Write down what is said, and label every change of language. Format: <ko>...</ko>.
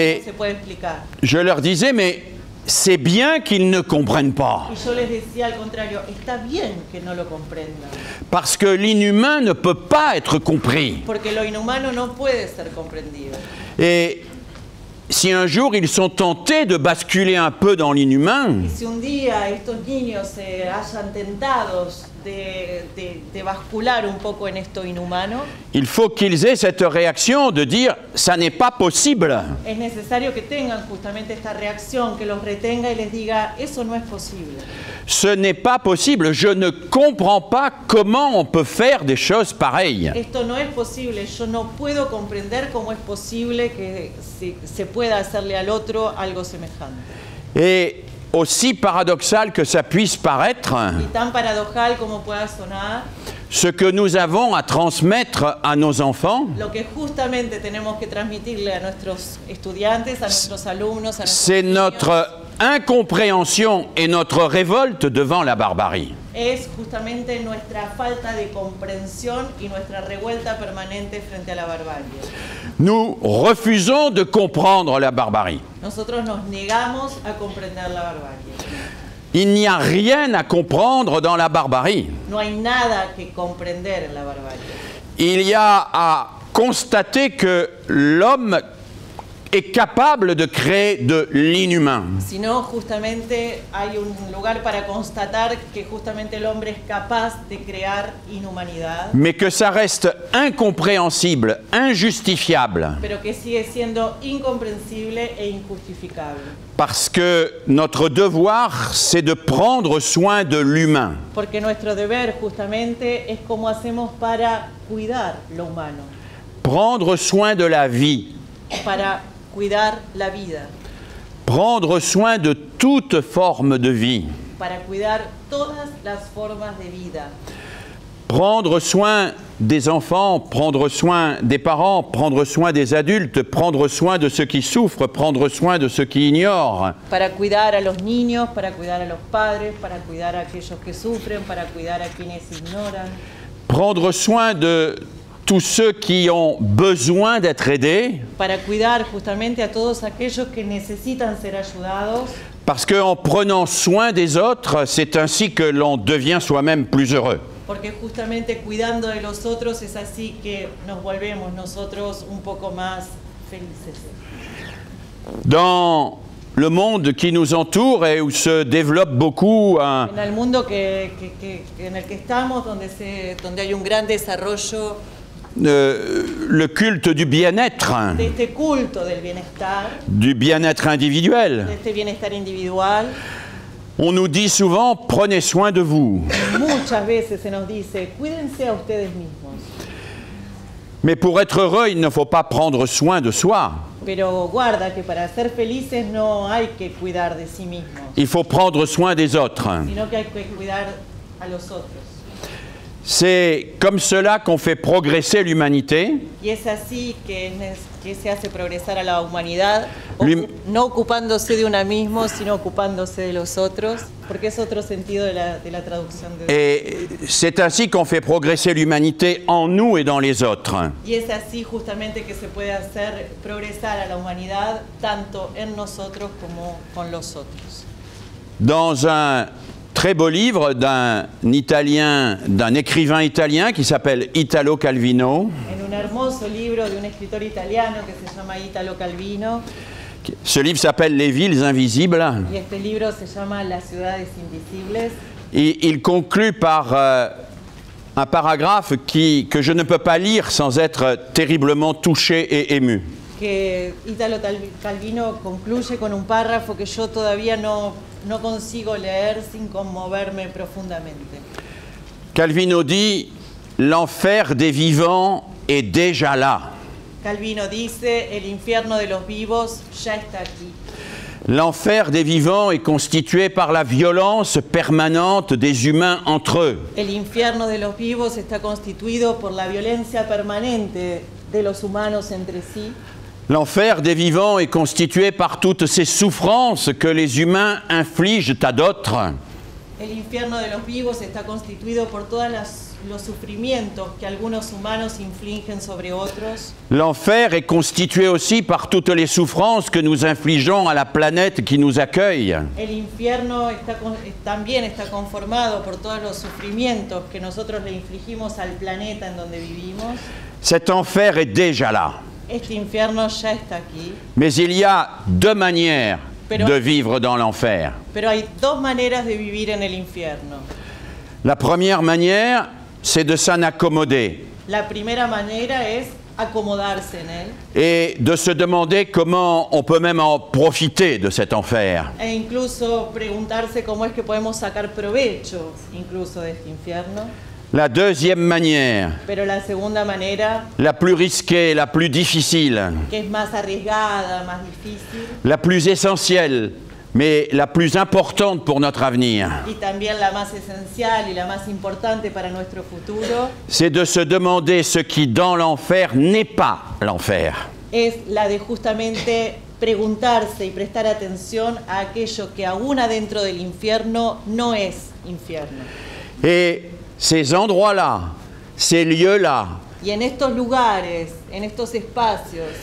<es>¿Cómo se puede explicar?</es> <fr>Je leur disais, mais c'est bien qu'ils ne comprennent pas.</fr> <es>Y yo les decía al contrario, está bien que no lo comprendan.</es> <fr>Parce que l'inhumain ne peut pas être compris.</fr> <es>Porque lo inhumano no puede ser comprendido.</es> <fr>Et si un jour ils sont tentés de basculer un peu dans l'inhumain,</fr> <es>y si un día estos niños se hayan tentados de bascular un poco en esto inhumano,</es> <fr>il faut qu'ils aient cette réaction de dire ça n'est pas possible.</fr> <es>Es necesario que tengan justamente esta reacción, que los retenga y les diga eso no es posible.</es> <fr>Ce n'est pas possible, je ne comprends pas comment on peut faire des choses pareilles.</fr> <es>Esto no es posible, yo no puedo comprender cómo es posible que se pueda hacerle al otro algo semejante.</es> <fr>Et aussi paradoxal que ça puisse paraître,</fr> <es>y tan paradojal como pueda sonar,</es> <fr>ce que nous avons à transmettre à nos enfants,</fr> <es>lo que justamente tenemos que transmitirle a nuestros estudiantes, a nuestros alumnos, a nuestros</es> <fr>c'est</fr> <es>niños,</es> <fr>notre incompréhension et notre révolte devant la barbarie.</fr> <es>es justamente nuestra falta de comprensión y nuestra revuelta permanente frente a la barbarie.</es> <fr>Nous refusons de comprendre la barbarie.</fr> <es>Nosotros nos negamos a comprender la barbarie.</es> <fr>Il n'y a rien à comprendre dans la barbarie.</fr> <es>No hay nada que comprender en la barbarie.</es> <fr>Il y a à constater que l'homme est capable de créer de l'inhumain.</fr> <es>Sino justamente hay un lugar para constatar que justamente el hombre es capaz de crear inhumanidad.</es> <fr>Mais que ça reste incompréhensible, injustifiable.</fr> <es>Pero que sigue siendo incomprensible e injustificable.</es> <fr>Parce que notre devoir, c'est de prendre soin de l'humain.</fr> <es>Porque nuestro deber justamente es cómo hacemos para cuidar lo humano.</es> <fr>Prendre soin de la vie.</fr> <es>Para cuidar la vida.</es> <fr>Prendre soin de toute forme de vie.</fr> <es>Para cuidar todas las formas de vida.</es> <fr>Prendre soin des enfants, prendre soin des parents, prendre soin des adultes, prendre soin de ceux qui souffrent, prendre soin de ceux qui ignorent.</fr> <es>Para cuidar a los niños, para cuidar a los padres, para cuidar a aquellos que sufren, para cuidar a quienes ignoran.</es> <fr>Prendre soin de tous ceux qui ont besoin d'être aidés.</fr> <es>Para cuidar justamente a todos aquellos que necesitan ser ayudados.</es> <fr>Parce qu'en prenant soin des autres, c'est ainsi que l'on devient soi-même plus heureux.</fr> <es>Porque justamente cuidando de los otros es así que nos volvemos nosotros un poco más felices.</es> <fr>Dans le monde qui nous entoure et où se développe beaucoup</fr> <es>En el mundo en el que estamos, donde hay un gran desarrollo</es> <fr>le culte du bien-être,</fr> <es>de este culto del bienestar,</es> <fr>du bien-être individuel.</fr> <es>de este bienestar individual,</es> <fr>On nous dit souvent, prenez soin de vous.</fr> <es>muchas veces se nos dice, cuídense a ustedes mismos.</es> <fr>Mais pour être heureux, il ne faut pas prendre soin de soi.</fr> <es>Pero guarda que para ser felices no hay que cuidar de sí mismos,</es> <fr>Il faut prendre soin des autres.</fr> <es>sino que hay que cuidar a los otros.</es> <fr>C'est comme cela qu'on fait progresser l'humanité.</fr> <es>Y es así que se hace progresar a la humanidad,</es> <fr>Lui-</fr> <es>no ocupándose de uno mismo, sino ocupándose de los otros, porque es otro sentido de la traducción de...</es> <fr>Et c'est ainsi qu'on fait progresser l'humanité en nous et dans les autres.</fr> <es>Y es así justamente que se puede hacer progresar a la humanidad tanto en nosotros como con los otros.</es> <fr>Dans un très beau livre d'un écrivain italien qui s'appelle Italo Calvino,</fr> <es>En un hermoso libro de un escritor italiano que se llama Italo Calvino,</es> <fr>ce livre s'appelle Les villes invisibles,</fr> <es>y este libro se llama Las ciudades invisibles,</es> <fr>et il conclut par un paragraphe que je ne peux pas lire sans être terriblement touché et ému.</fr> <es>que Italo Calvino concluye con un párrafo que yo todavía no consigo leer sin conmoverme profundamente.</es> <fr>Calvino dit « L'enfer des vivants est déjà là.</fr> <es>Calvino dice, el infierno de los vivos ya está aquí.</es> <fr>L'enfer des vivants est constitué par la violence permanente des humains entre eux.</fr> <es>El infierno de los vivos está constituido por la violencia permanente de los humanos entre sí.</es> <fr>L'enfer des vivants est constitué par toutes ces souffrances que les humains infligent à d'autres.</fr> <es>El infierno de los vivos está constituido por todos los sufrimientos que algunos humanos infligen sobre otros.</es> <fr>L'enfer est constitué aussi par toutes les souffrances que nous infligeons à la planète qui nous accueille.</fr> <es>El infierno también está conformado por todos los sufrimientos que nosotros le infligimos al planeta en donde vivimos.</es> <fr>Cet enfer est déjà là.</fr> <es>Este infierno ya está aquí,</es> <fr>Mais il y a deux manières</fr> <es>Pero-</es> <fr>de vivre dans l'enfer.</fr> <es>pero hay dos maneras de vivir en el infierno.</es> <fr>La première manière, c'est de s'en accommoder</fr> <es>La primera manera es acomodarse en él</es> <fr>et de se demander comment on peut même en profiter de cet enfer.</fr> <es>e incluso preguntarse cómo es que podemos sacar provecho incluso de este infierno.</es> <fr>La deuxième manière,</fr> <es>Pero la segunda manera,</es> <fr>la plus risquée, la plus difficile,</fr> <es>que es más arriesgada, más difícil</es> <fr>la plus essentielle, mais la plus importante pour notre avenir,</fr> <es>y también la más esencial y la más importante para nuestro futuro,</es> <fr>c'est de se demander ce qui dans l'enfer n'est pas l'enfer.</fr> <es>es la de justamente preguntarse y prestar atención a aquello que aún adentro del infierno no es infierno.</es> <fr>Et ces endroits-là, ces lieux-là,</fr> <es>Y en estos lugares, en estos espacios,</es>